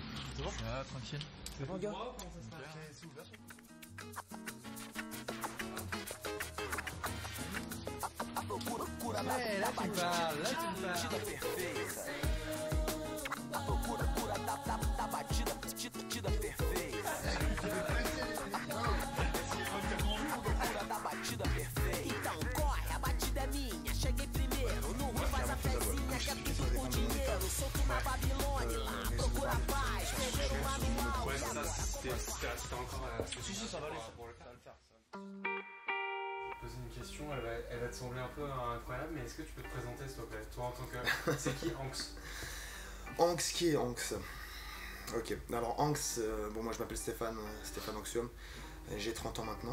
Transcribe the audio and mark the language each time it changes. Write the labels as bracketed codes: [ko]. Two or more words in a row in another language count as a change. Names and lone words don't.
[fr] C'est bon? Ah, tranquille. C'est bon, gars? C'est ouvert. Ouais, là tu me parles, là tu me parles. [pt] Então corre, a batida é minha. Cheguei primeiro, no Rio faz a fezinha, quer tudo por dinheiro. Solto uma Babilônia lá, procura paz, perder um manual. [fr] Ouais, ça c'était encore Si, ça va aller, ça va le faire. Poser une question, elle va te sembler un peu incroyable, mais est-ce que tu peux te présenter s'il te plaît? Toi en tant que... C'est qui Anx? Anx, qui est Anx? Ok, alors Anx, bon moi je m'appelle Stéphane Anxium, j'ai 30 ans maintenant.